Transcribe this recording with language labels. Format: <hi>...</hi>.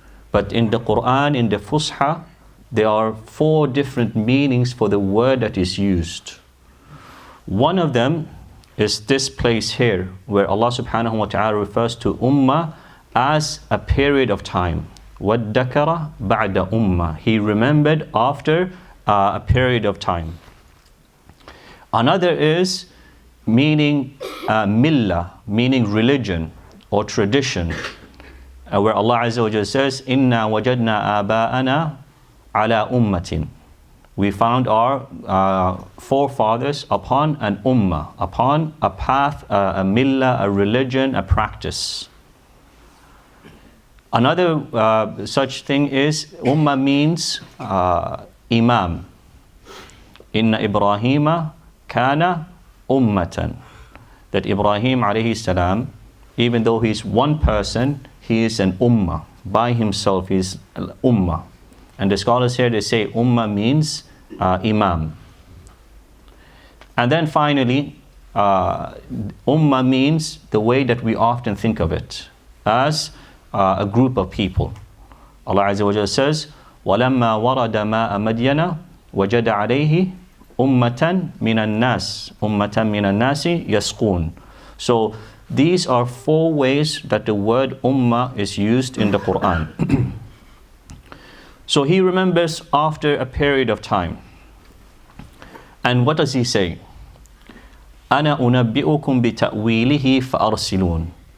<en>But in the Quran, in the Fusha, there are 4 different meanings for the word that is used. One of them is this place here, where Allah subhanahu wa ta'ala refers to ummah as a period of time.</en> <ar>وَادَّكَرَ بَعْدَ ummah.</ar> <en>He remembered after a period of time. Another is meaning millah, meaning religion or tradition, where Allah Azza wa Jalla says,</en> <ar>إِنَّا وَجَدْنَا آبَاءَنَا عَلَى أُمَّةٍ.</ar> <en>We found our forefathers upon an ummah, upon a path, a millah, a religion, a practice. Another such thing is, ummah means imam.</en> <ar>Inna Ibrahima kana ummatan.</ar> <en>That Ibrahim alayhi salam, even though he's one person, he is an ummah. By himself, he is an ummah. And the scholars here, they say ummah means imam. And then finally, ummah means the way that we often think of it, as a group of people.</en> <ar>Allah Azza wa Jalla says, وَلَمَّا وَرَدَ مَاءَ مَدْيَنَ وَجَدَ عَلَيْهِ أُمَّةً مِنَ النَّاسِ أُمَّةً مِنَ النَّاسِ يَسْقُونَ.</ar> <en>So these are 4 ways that the word ummah is used in the Quran. So he remembers after a period of time. And what does he say?</en> <ar>أَنَا أُنَبِّئُكُمْ بِتَأْوِيلِهِ فَأَرْسِلُونَ.</ar>